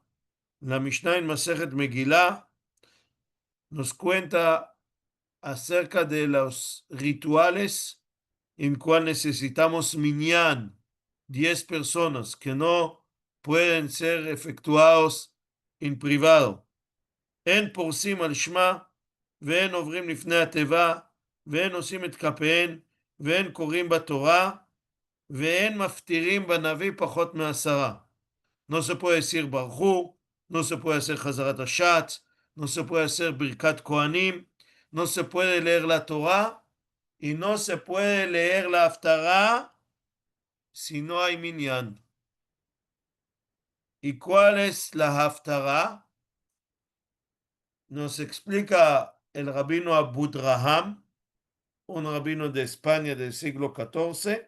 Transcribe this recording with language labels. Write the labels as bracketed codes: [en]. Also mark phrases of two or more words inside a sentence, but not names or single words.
[es] La Mishnah en Masechet Megillah nos cuenta acerca de los rituales en cual necesitamos minyan, 10 personas que no pueden ser efectuados en privado. [he] אין פורסים על שמה, ואין עוברים לפני התיבה, ואין עושים את כפיהן, ואין קוראים בתורה, ואין מפטירים בנביא פחות מ10. [es] No se puede decir ברחו, no se puede hacer [he] חזרת השץ, [es] no se puede hacer [he] ברכת כהנים, [es] no se puede leer la Torah, y no se puede leer la Haftará si no hay minyan. ¿Y cuál es la Haftará? Nos explica el rabino Abudraham, un rabino de España del siglo XIV.